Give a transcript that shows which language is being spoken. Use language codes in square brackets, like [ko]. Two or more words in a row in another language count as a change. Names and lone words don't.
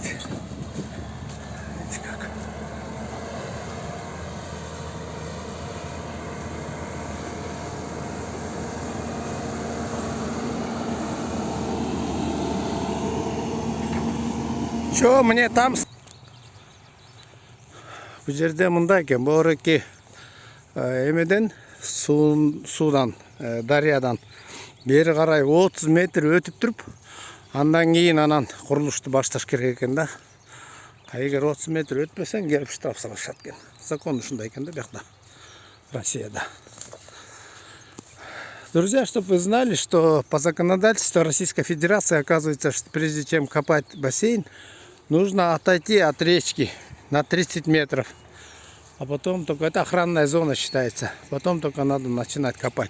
[ru] Видите как. Чё мне там? [ky] Bu жерде мындай экен, бооруки эмеден суудан, дарыядан бери карай 30 метр өтүп туруп, андан кийин анан курулушту башташ керек экен да. А эгер 30 метр өтпөсөң келип штраф салышат экен. Закон ушундай экен да бuyakта, Россияда. [ru] Друзья, чтобы вы знали, что по законодательству Российской Федерации, оказывается, что прежде чем копать бассейн, нужно отойти от речки на 30 метров. А потом только это охранная зона считается. Потом только надо начинать копать.